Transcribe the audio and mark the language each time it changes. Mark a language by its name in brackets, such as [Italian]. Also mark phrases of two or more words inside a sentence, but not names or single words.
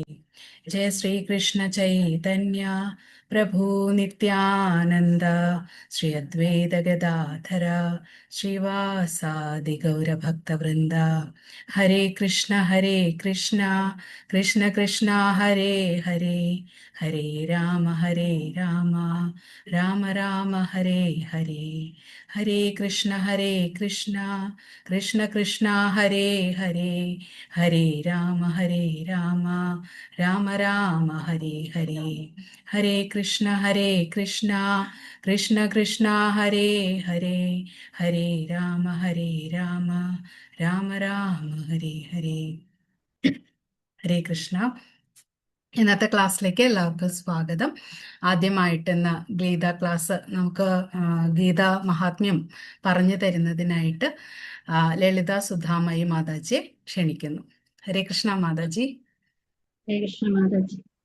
[Malayalam] ജയ ശ്രീകൃഷ്ണ ചൈതന്യ പ്രഭു നിത്യാനന്ദ ശ്രീ അദ്വൈത ഗദാധര ശ്രീവാസാദി ഗൗരഭക്തവൃന്ദ. ഹരേ കൃഷ്ണ കൃഷ്ണ കൃഷ്ണ ഹരേ ഹരേ, ഹരേ രാമ രാമ രാമ ഹരേ ഹരേ. ഹരേ കൃഷ്ണ കൃഷ്ണ കൃഷ്ണ ഹരേ ഹരേ, ഹരേ രാമ രാമ രാമ ഹരേ ഹരേ. ഹരേ കൃഷ്ണ കൃഷ്ണ കൃഷ്ണ ഹരേ ഹരേ, ഹരേ രാമ രാമ രാമ ഹരേ ഹരേ. ഹരേ കൃഷ്ണ. ഇന്നത്തെ ക്ലാസ്സിലേക്ക് എല്ലാവർക്കും സ്വാഗതം. ആദ്യമായിട്ട് ഇന്ന് ഗീത ക്ലാസ് നമുക്ക് ഗീത മഹാത്മ്യം പറഞ്ഞു തരുന്നതിനായിട്ട് ലളിത സുധാമയി മാതാജിയെ ക്ഷണിക്കുന്നു. ഹരേ കൃഷ്ണ മാതാജി. ഹരേ കൃഷ്ണ മാതാജി.